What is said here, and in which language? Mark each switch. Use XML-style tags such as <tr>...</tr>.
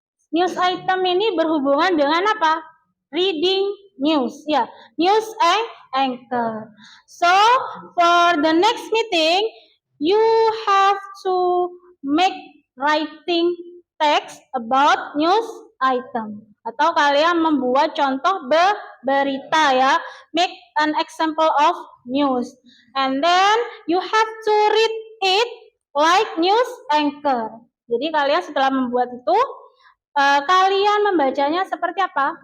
<id>News item ini berhubungan dengan apa?</id> <en>Reading news, ya. News and anchor. So, for the next meeting, you have to make writing text about news item.</en> <id>Atau kalian membuat contoh berita, ya.</id> <en>Make an example of news. And then, you have to read it like news anchor.</en> <id>Jadi kalian setelah membuat itu, kalian membacanya seperti apa?</id>